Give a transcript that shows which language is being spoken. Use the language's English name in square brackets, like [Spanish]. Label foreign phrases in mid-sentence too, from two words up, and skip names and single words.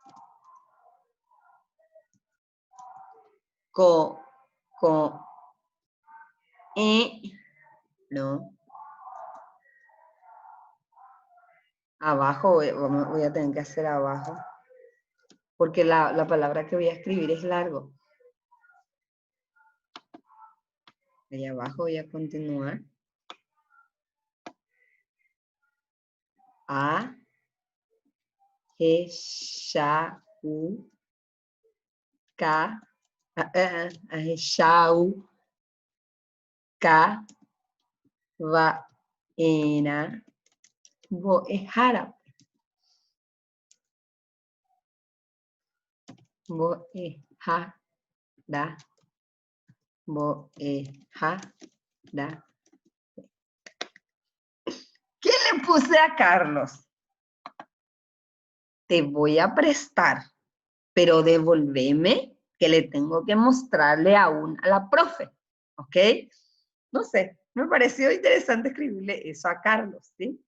[Spanish] No. Abajo, voy a tener que hacer abajo. Porque la palabra que voy a escribir es largo. Ahí abajo voy a continuar. A. G. Sha. U. K. Shau. K. Va. Ena. Bo. Jara. Bo. Ja. Da. Bo. Ja. Da. ¿Qué le puse a Carlos? Te voy a prestar, pero devolveme que le tengo que mostrarle aún a la profe, ¿ok? No sé, me pareció interesante escribirle eso a Carlos, ¿sí?